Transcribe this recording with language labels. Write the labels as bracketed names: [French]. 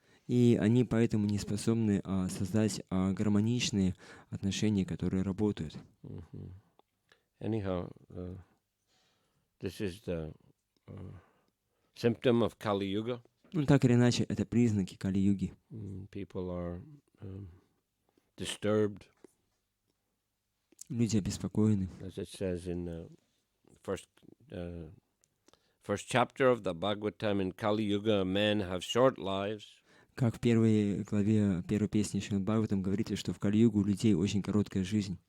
[Russian] И они поэтому не способны создать гармоничные отношения, которые работают. [English] Anyhow, this is the symptom of Kali Yuga. [Russian] Ну, так или иначе, это признаки Кали-юги. [English] People are disturbed. [Russian] Люди обеспокоены. [English] As it says in the first chapter of the Bhagavatam, in Kali Yuga, men have short lives. [Russian] Как в первой главе первой песни Шримад Бхагаватам говорится, что в Кали-югу у людей очень короткая жизнь.